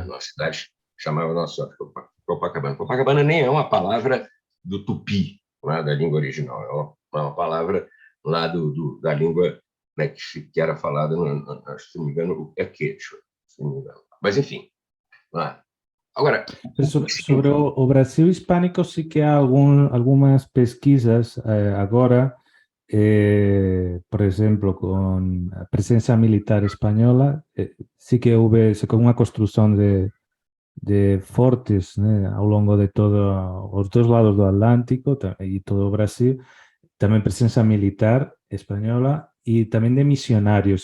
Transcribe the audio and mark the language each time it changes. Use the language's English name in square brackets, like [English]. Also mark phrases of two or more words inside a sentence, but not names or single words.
[Portuguese] Uma cidade chamava Nossa Senhora de Copacabana. Copacabana nem é uma palavra do tupi, né, da língua original, é uma palavra lá da língua, né, que era falada, se não me engano, é quechua, se não me engano. Mas, enfim. Né? Agora, sobre o Brasil hispânico, [Spanish] sí que [Portuguese] há algumas pesquisas agora, por exemplo, [Galician] con a presença militar española, sí que houve unha construción de fortes, né, ao longo de todos os dois lados do Atlántico e todo o Brasil, tamén presença militar española e tamén de misionarios.